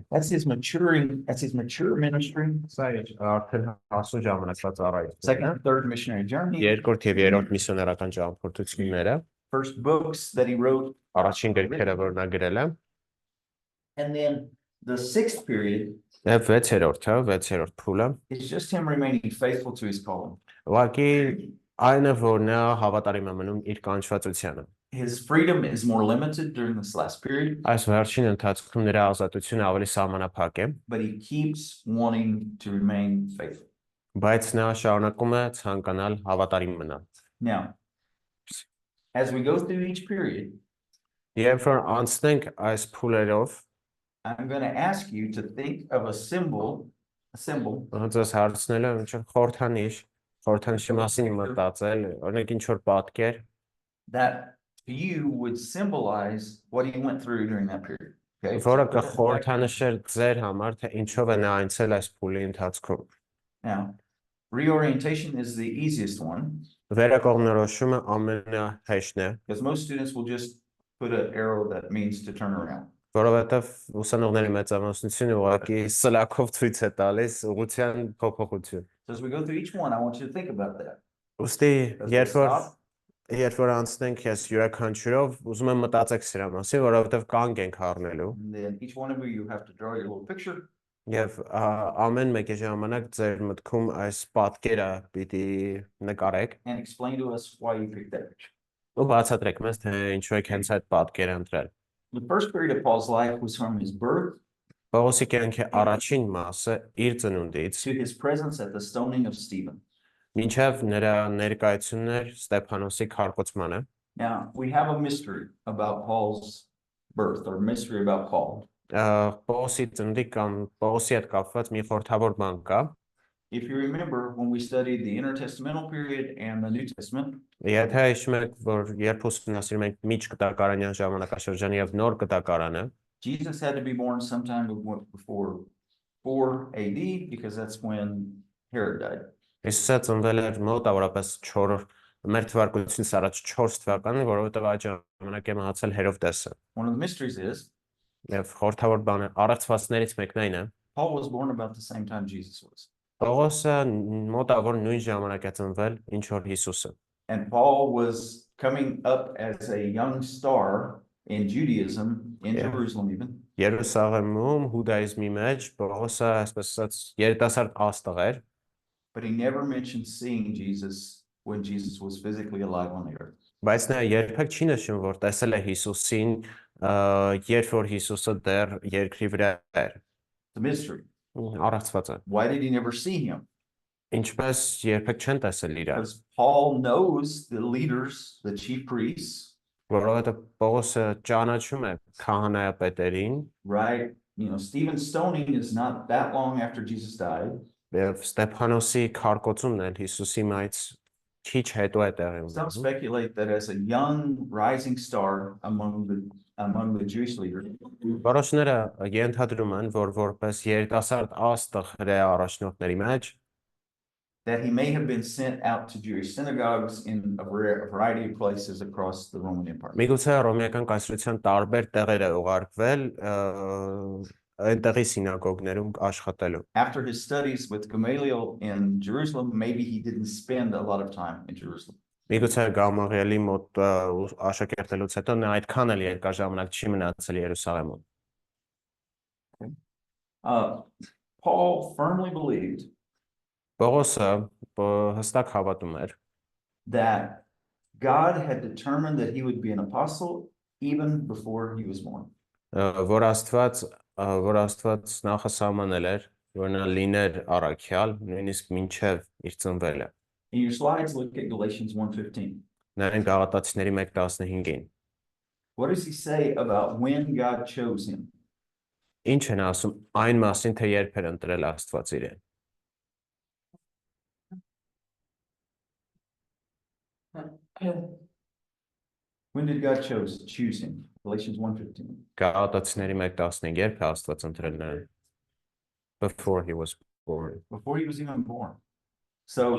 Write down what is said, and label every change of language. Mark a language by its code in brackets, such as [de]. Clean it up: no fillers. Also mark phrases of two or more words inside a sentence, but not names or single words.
[en] That's his mature ministry. [hy] Սա արդեն հասուն ժամանակվա ծառայություն։ [en] Second, third missionary journey. [hy] Երկրորդ եւ երրորդ միսիոնարական ճամփորդությունները, [en] First books that he wrote. [hy] առաջին գրքերը, որ նա գրել է, [en] And then the sixth period [hy] եւ վեցերորդ փուլը, [en] is just him remaining faithful to his calling. [hy] ուղղակի այն է, որ նա հավատարիմ է մնում իր կանչվածությանը։ [en] His freedom is more limited during this last period, [hy] Այս վերջին ընթացքում նրա ազատությունը ավելի սահմանափակ է, [en] but he keeps wanting to remain faithful. [hy] բայց նա շարունակում է ցանկանալ հավատարիմ մնալ։ [en] Now, as we go through each period, [hy] Երբ որ անցնենք այս փուլերով, [en] I'm going to ask you to think of a symbol, [hy] Ձեզ հարցնելը ինչ-որ խորհրդանիշի մասին մտածել, օրինակ ինչ-որ պատկեր, [en] that to you would symbolize what he went through during that period. Okay. [hy] որը կխորհրդանշեր ձեր համար, թե ինչով է նա անցել այս փուլի ընթացքում։ [en] Now, reorientation is the easiest one [hy] Վերակողմնորոշումը ամենահեշտն է, [en] because most students will just put an arrow that means to turn around. [hy] որովհետև ուսանողների մեծամասնությունը ուղղակի սլաքով ցույց է տալիս ուղղության փոփոխություն։ [en] So as we go through each one, I want you to think about that. [hy] Ոստի [en] As we stop, [hy] երբ որ անցնենք ես յուրաքանչյուրով, ուզում եմ մտածեք սրա մասին, որովհետև կանգ ենք առնելու։ [en] and then each one of you have to draw your little picture. [hy] Եվ ամեն մեկի ժամանակ ձեր մտքում այս պատկերը պիտի նկարեք [en] and explain to us why you picked that picture. [hy] ու բացատրեք մեզ, թե ինչու եք հենց այդ պատկերը ընտրել։ [en] The first period of Paul's life was from his birth [hy] Պողոսի կյանքի առաջին մասը իր ծնունդից [en] to his presence at the stoning of Stephen. [hy] մինչև նրա ներկայությունն էր Ստեփանոսի քարկոծմանը։ [en] Now, we have a mystery about Paul's birth, or mystery about Paul. [hy] Պողոսի ծնունդի կամ Պողոսի հետ կապված մի խորհրդավոր բան կա։ [en] If you remember, when we studied the intertestamental period and the New Testament, [hy] Եթե հիշում եք, որ երբ ուսումնասիրում ենք միջկտակարանյան ժամանակաշրջանը եւ նոր կտակարանը, [en] Jesus had to be born sometime before 4 AD, because that's when Herod died. [hy] Հիսուսը ծնվել էր մոտավորապես 4 մեր թվարկությունից առաջ 4 թվականին, որովհետև այդ ժամանակ է մահացել Հերովդեսը։ [en] One of the mysteries is [hy] Եվ խորհրդավոր բանը առեղծվածներից մեկն այն է, [en] Paul was born about the same time Jesus was. [hy] Պողոսը մոտավոր նույն ժամանակ է ծնվել, ինչ որ Հիսուսը։ [en] And Paul was coming up as a young star in Judaism, in Yeah. Jerusalem even. [hy] Երուսաղեմում հուդայիզմի մեջ Պողոսը այսպես ասած երիտասարդ աստղ էր, [en] But he never mentioned seeing Jesus when Jesus was physically alive on the earth. [hy] բայց նա երբեք չի նշում, որ տեսել է Հիսուսին, երբ որ Հիսուսը դեռ երկրի վրա էր։ [en] The mystery. [hy] Առեղծված է։ [en] Why did he never see him? [hy] Ինչպես երբեք չեն տեսել իրար, [en] Because Paul knows the leaders, the chief priests, [hy] որովհետև Պողոսը ճանաչում է քահանայապետերին, [en] right? You know, Stephen's stoning is not that long after Jesus died. [hy] եւ Ստեփանոսի քարկոծումն էլ Հիսուսի մայից քիչ հետո է տեղի [en] Some [hy] ունենում։ [en] speculate that as a young rising star among the Jewish leaders, [hy] Որոշները ենթադրում են, որ որպես երիտասարդ աստղ հրեա առաջնորդների մեջ [en] that he may have been sent out to Jewish synagogues in a variety of places across the Roman Empire. [hy] միգուցե ռոմեական կայսրության տարբեր տեղեր է ուղարկվել այնտեղի սինագոգներում աշխատելու։ [en] After his studies with Gamaliel in Jerusalem, maybe he didn't spend a lot of time in Jerusalem. [hy] Միգուցե Գամաղիելի մոտ աշակերտելուց հետո նա այդքան էլ երկար ժամանակ չի մնացել Երուսաղեմում։ [en] Paul firmly believed [hy] Պողոսը հստակ հավատում էր, [en] that God had determined that he would be an apostle even before he was born. [hy] որ Աստված նախասահմանել էր, որ նա լիներ առաքյալ, նույնիսկ մինչև իր ծնվելը։ [en] In your slides, look at Galatians 1:15. [hy] Նայենք Գաղատացիների 1:15-ին։ [en] What does he say about when God chose him? [hy] Ինչ են ասում այն մասին, թե երբ էր ընտրել Աստված իրեն։ [en] When did God choose him? Galatians 1:15. [hy] Գաղատացիների 1:15 երբ է Աստված ընտրել նրան։ [en] Before he was born։ Before he was even born. So